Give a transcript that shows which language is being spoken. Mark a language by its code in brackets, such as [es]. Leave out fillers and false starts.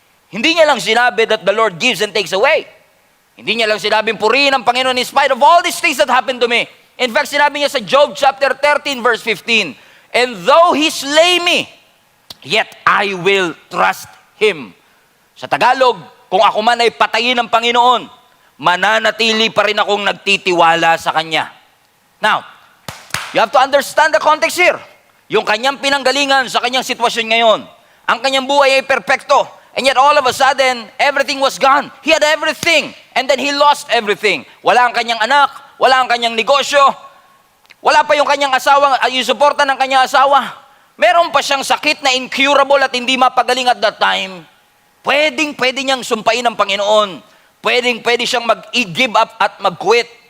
[tl] Hindi niya lang sinabi [en] that the Lord gives and takes away. [tl] Hindi niya lang sinabing, purihin ang Panginoon [en] in spite of all these things that happened to me. In fact, [tl] sinabi niya sa [en] Job chapter 13 verse 15, and though He slay me, yet I will trust Him. [tl] Sa Tagalog, kung ako man ay patayin ng Panginoon, mananatili pa rin akong nagtitiwala sa Kanya. [en] Now, you have to understand the context here. [tl] Yung kanyang pinanggalingan sa kanyang sitwasyon ngayon. Ang kanyang buhay ay perpekto. [en] And yet all of a sudden, everything was gone. He had everything. And then he lost everything. [tl] Wala ang kanyang anak. Wala ang kanyang negosyo. Wala pa yung kanyang asawa, yung suporta ng kanyang asawa. Meron pa siyang sakit na incurable at hindi mapagaling [en] at that time. [tl] Pwede niyang sumpain ng Panginoon. Pwede siyang mag-give up at mag-quit.